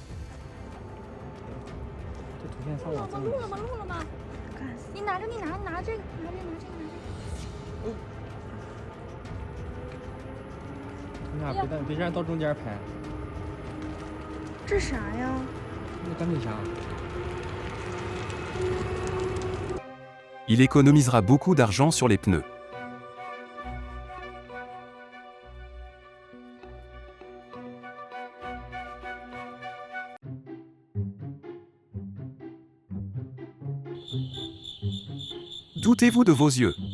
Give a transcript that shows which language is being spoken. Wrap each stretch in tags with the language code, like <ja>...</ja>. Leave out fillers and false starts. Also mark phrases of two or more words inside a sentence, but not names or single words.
<zh>这图片上网真的录了吗？录了吗？看，你拿着，你拿这个，拿这个，拿这个，拿这个。你俩别让人到中间拍，这啥呀？那钢铁侠。</zh> <fr>Il économisera beaucoup d'argent sur les pneus. Doutez-vous de vos yeux?</fr>